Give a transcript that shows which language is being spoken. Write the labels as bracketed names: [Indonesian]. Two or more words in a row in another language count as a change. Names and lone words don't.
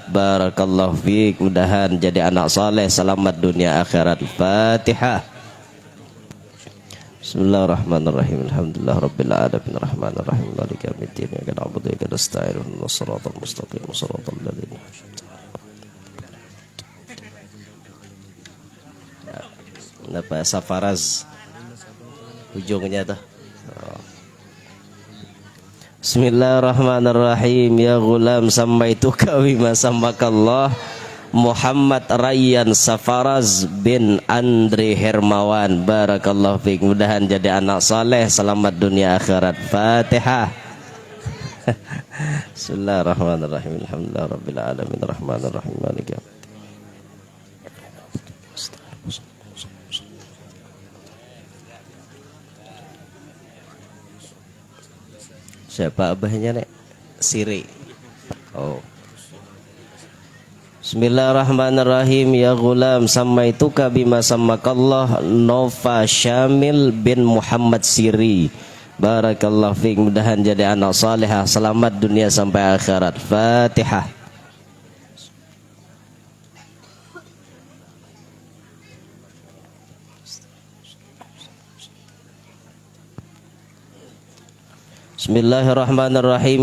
[Arabic] بارك الله فيك. [Banjar] Mudahan jadi anak saleh. Selamat dunia akhirat. Fatihah. [Arabic] بسم الله الرحمن الرحيم الحمد لله رب العالمين الرحمن الرحيم مالك يوم الدين. إياك نعبد وإياك نستعين اهدنا الصراط المستقيم صراط الذين [Banjar] Napa Safaraz ujungnya tuh. [Arabic] بسم الله الرحمن الرحيم. يا غلام سميتك بما سماك الله Muhammad Rayyan Safaraz bin Andri Hermawan. بارك الله فيك. [Banjar] Mudahan jadi anak saleh. Selamat dunia akhirat. Fatihah. [Arabic] بسم الله الرحمن الرحيم الحمد لله رب العالمين الرحمن الرحيم مالك يوم الدين. [Banjar] Siapa abahnya nek? Siri. Oh. [Arabic] بسم الله الرحمن الرحيم. يا غلام سميتك بما سماك الله Nova Syamil bin Muhammad Siri. بارك الله فيك. [Banjar] Mudahan jadi anak salihah. Selamat dunia sampai akhirat. Fatihah. [Arabic] بسم الله الرحمن الرحيم.